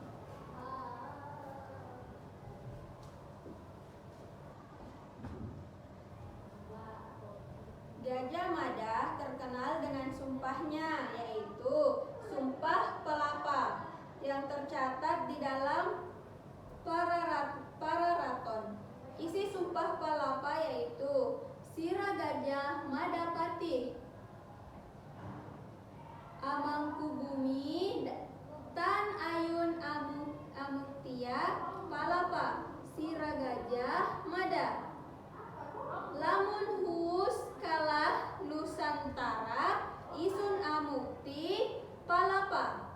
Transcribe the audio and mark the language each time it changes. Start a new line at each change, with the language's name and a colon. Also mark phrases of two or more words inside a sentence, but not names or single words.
Indonesian: Gajah Mada terkenal dengan sumpahnya, yaitu Sumpah Pelapa, yang tercatat di dalam Pararaton. Isi Sumpah Pelapa yaitu
Kawi: Sira Gajah Madapati, Amangkubumi Tan Ayun Amuktia Palapa, Sira Gajah Mada. Lamun huus kalah Nusantara, Isun Amukti Palapa.